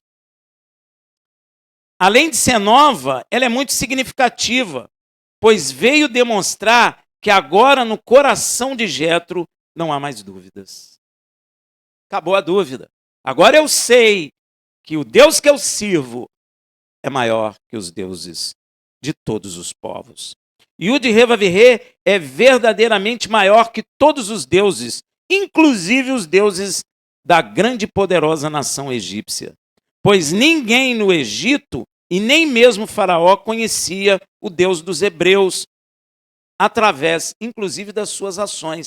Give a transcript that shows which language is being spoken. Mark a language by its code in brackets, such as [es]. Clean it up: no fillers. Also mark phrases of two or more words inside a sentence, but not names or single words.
[pt] Além de ser nova, ela é muito significativa, pois veio demonstrar que agora no coração de Jetro não há mais dúvidas. Acabou a dúvida. Agora eu sei que o Deus que eu sirvo é maior que os deuses de todos os povos. Yud-Heh-Vav-Heh é verdadeiramente maior que todos os deuses, inclusive os deuses da grande e poderosa nação egípcia. Pois ninguém no Egito e nem mesmo Faraó conhecia o Deus dos hebreus, através, inclusive, das suas ações.